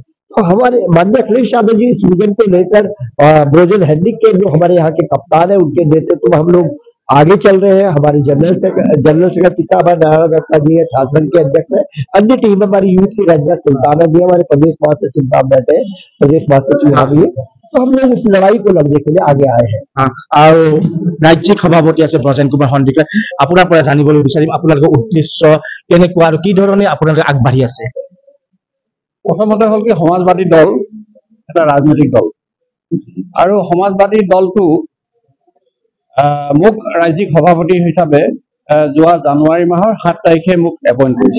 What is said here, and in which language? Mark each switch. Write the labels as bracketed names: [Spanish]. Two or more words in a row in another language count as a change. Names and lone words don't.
[Hindi] तो हमारे माननीय अखिलेश यादव जी इस विजन को लेकर ब्रोजन हेनरिक के जो हमारे यहाँ के कप्तान है उनके नेतृत्व में हम लोग आगे चल रहे हैं। हमारे [English] General Secretary [Hindi] साहब नारायण दत्ता जी है, छात्र संघ के अध्यक्ष है, अन्य टीम हमारी यूथ की रंजना सुल्ताना जी, हमारे प्रदेश महासचिव साहब बैठे हैं, प्रदेश महासचिव यहाँ भी है। तो हम लोग इस लड़ाई को लड़ने के लिए आगे आए हैं। [Assamese] আৰু ৰাজ্যিক সভাপতি আছে ব্ৰজেন কুমাৰ সন্দিকৈ, আপোনাৰ পৰা জানিবলৈ বিচাৰিম আপোনালোকৰ উদ্দেশ্য কেনেকুৱা আৰু কি ধৰণে আপোনালোকে আগবাঢ়ি আছে। প্ৰথমতে হ'ল কি সমাজবাদী দল এটা ৰাজনৈতিক দল আৰু সমাজবাদী দলটো মোক ৰাজ্যিক সভাপতি হিচাপে যোৱা জানুৱাৰী মাহৰ 7 তাৰিখে মোক এপইণ্ট কৰিছে।